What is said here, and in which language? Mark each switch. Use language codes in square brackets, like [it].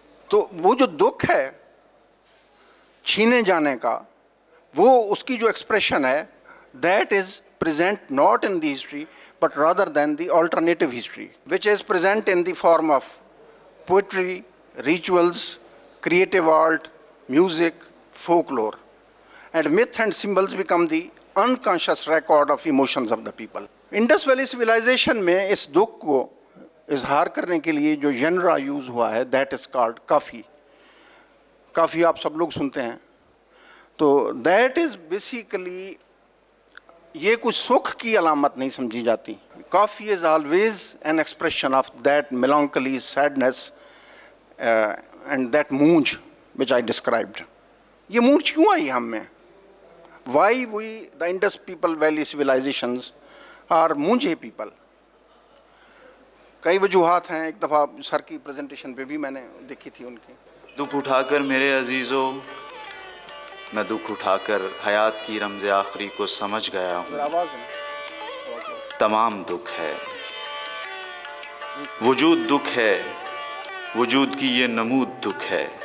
[hi] तो वो जो दुख है छीने जाने का, वो उसकी जो एक्सप्रेशन है, [en] That is present not in the history but rather than the alternative history, which is present in the form of poetry, rituals, creative art, music, folklore. And myth and symbols become the unconscious record of emotions of the people. [hi] Indus Valley civilization में इस दुख को इजहार करने के लिए जो genre use हुआ है, [en] that is called [hi] काफ़ी. काफ़ी आप सब लोग सुनते हैं. तो [en] that is basically, [hi] ये कुछ सुख की अलामत नहीं समझी जाती. [en] Kafi is always an expression of that melancholy, sadness and that मूंज which I described. [hi] ये मूंज क्यों आई हम में? [en] Why we, the Indus people, Valley civilizations are मूंजे people? [hi] कई वजूहात हैं. एक दफ़ा सर की प्रेजेंटेशन पे भी मैंने देखी थी उनकी. दुख उठाकर मेरे अजीज़ों, मैं दुख उठाकर हयात की रमज़ आखिरी को समझ गया हूँ. तमाम दुख है, वजूद दुख है, वजूद की ये नमूद दुख है.